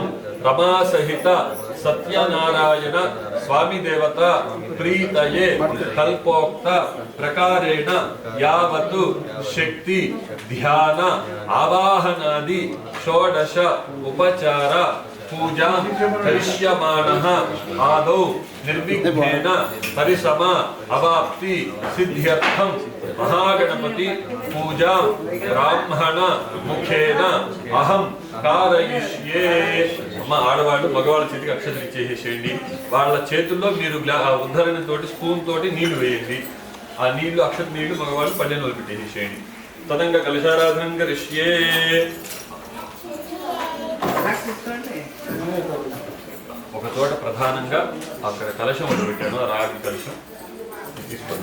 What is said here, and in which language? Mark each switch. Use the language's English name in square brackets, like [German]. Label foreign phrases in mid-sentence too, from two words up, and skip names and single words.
[Sanskrit] रमा सहित सत्यनारायण स्वामी देवता प्रीतये कल्पोक्त प्रकारेण यावतु शक्ति ध्यान आवाहनादि षोडश उपचार पूजा करिष्यमाणः आदौ निर्विघ्नेन परिसम अवाप्ति सिद्ध्यर्थं महागणपति पूजा ब्राह्मण मुखेन अहं कारयिष्ये. [Telugu] అమ్మ ఆడవాళ్ళు మగవాళ్ళ చేతికి అక్షతలు ఇచ్చేసేయండి. వాళ్ళ చేతుల్లో మీరు ఉద్ధరణ తోటి స్పూన్ తోటి నీళ్లు వేయండి. ఆ నీళ్లు అక్షత నీళ్లు మగవాళ్ళు పల్లెలో పెట్టేసేయండి. [Sanskrit] తదంగ కలశారాధనం కరిష్యే. [Telugu] ఒక చోట ప్రధానంగా అక్కడ కలశం ఒకటి పెట్టాను, ఆ రాగి కలశం తీసుకోండి.